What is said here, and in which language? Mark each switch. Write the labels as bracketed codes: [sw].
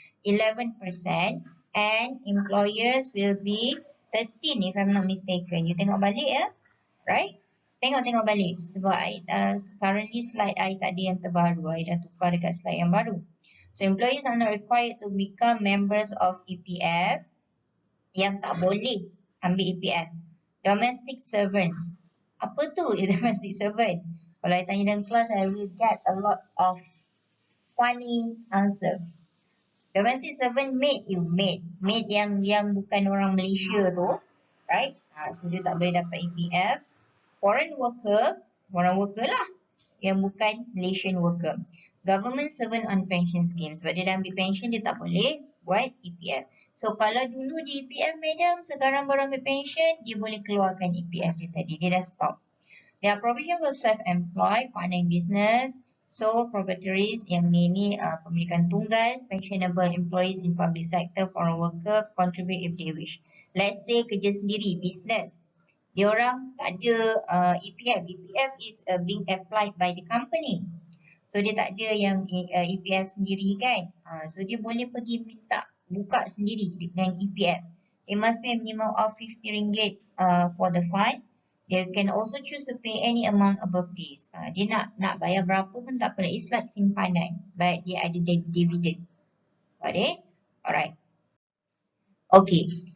[en] 11% and employers will be 13 if I'm not mistaken. [ms] You tengok balik ya. Right? Tengok balik. Sebab I, currently slide I tak ada yang terbaru. I dah tukar dekat slide yang baru. [en] So employees are not required to become members of EPF. [ms] Yang tak boleh ambil EPF. [en] Domestic servants. [ms] Apa tu [en] domestic servant? [ms] Kalau I tanya dalam kelas, [en] I will get a lot of funny answer. [ms] Domestic servant maid yang bukan orang Malaysia tu, right? So dia tak boleh dapat EPF. Foreign worker lah, yang bukan Malaysian worker. [en] Government servant on pension scheme, [ms] sebab dia dah ambil pension, dia tak boleh buat EPF. So kalau dulu di EPF madam, sekarang baru ambil pension, dia boleh keluarkan EPF dia tadi, dia dah stop. [en] There are provision for self-employed, partner in business, sole proprietaries, [ms] yang ni pemilikan tunggal, [en] pensionable employees in public sector, foreign worker, contribute if they wish. [ms] Let's say kerja sendiri, business. Diorang tak ada EPF. [en] EPF is being applied by the company. [ms] So dia tak ada yang EPF sendiri kan. So dia boleh pergi minta buka sendiri dengan EPF. [en] It must be a minimum of RM50 for the fund. They can also choose to pay any amount above this. [ms] Dia nak bayar berapa pun tak apa. It's like simpanan. But dia ada dividend. [en] Got it? Alright. Okay.